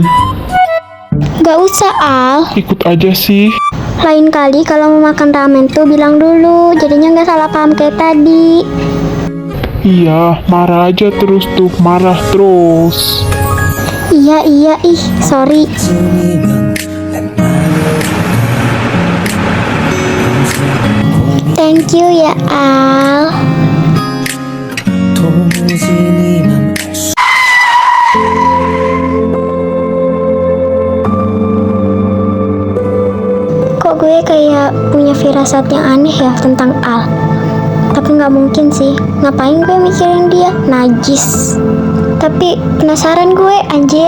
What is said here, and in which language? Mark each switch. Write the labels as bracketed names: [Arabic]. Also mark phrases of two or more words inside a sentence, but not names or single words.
[Indonesian] Gak usah, Al. Ikut aja sih. Lain kali kalau mau makan ramen tuh bilang dulu, jadinya gak salah paham kayak tadi. Iya, marah aja terus tuh. Marah terus. Iya, ih, sorry. [Korean] 쯤이면 내 맘을 [English] Thank you [Indonesian] ya, Al. [Korean] 도무지 네 맘 알수 [Indonesian] Kok gue kayak punya firasat yang aneh ya tentang Al. Tapi nggak mungkin sih. Ngapain gue mikirin dia? Najis. Tapi penasaran gue, anjir.